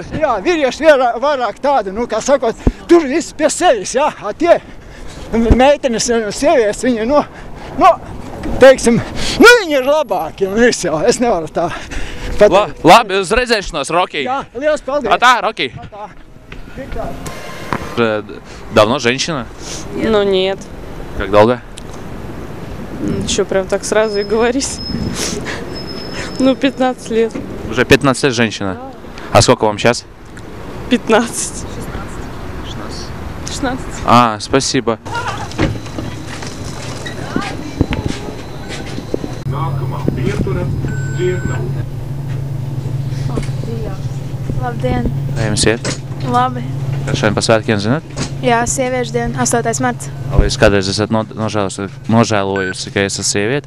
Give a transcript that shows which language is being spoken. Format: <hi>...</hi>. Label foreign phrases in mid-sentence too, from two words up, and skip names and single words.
<lv>Jā, vīrieši vairāk tādi, kā sakot, tur viss pie sevis, jā. Tie meitenes un sievietes, viņi, teiksim, viņi ir labāki un viss jau. Es nevaru tā pateikt. Labi, uz redzēšanos, Roki. Jā, liels paldies. Roki.</lv> <ru>Давно женщина? Ну, нет. Как долго? Что, прям так сразу и говорить? 15 лет. Уже 15 лет женщина. А сколько вам сейчас? 15. 16. Спасибо.</ru> <lv>Labdien! Kā jums iet? Labi. Kas šodien pa svētkiem zināt? Jā, sieviešu diena, 8. marts. Vai jūs kādreiz esat nožēlojusi, ka esat sieviete?</lv>